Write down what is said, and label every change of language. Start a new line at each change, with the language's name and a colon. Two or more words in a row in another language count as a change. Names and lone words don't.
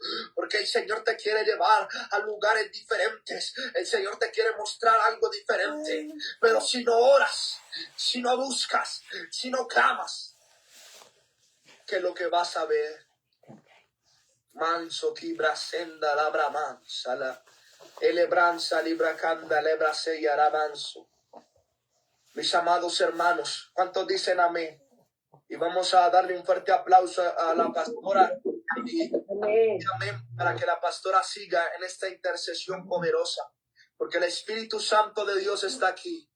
Spanish: Porque el Señor te quiere llevar a lugares diferentes. El Señor te quiere mostrar algo diferente. Pero si no oras, si no buscas, si no clamas, ¿qué es lo que vas a ver? Manso kibra senda labra mansala. Elebranza libra canda lebra se arabanzo. Mis amados hermanos, ¿cuántos dicen amén? Y vamos a darle un fuerte aplauso a la pastora y amén para que la pastora siga en esta intercesión poderosa, porque el Espíritu Santo de Dios está aquí.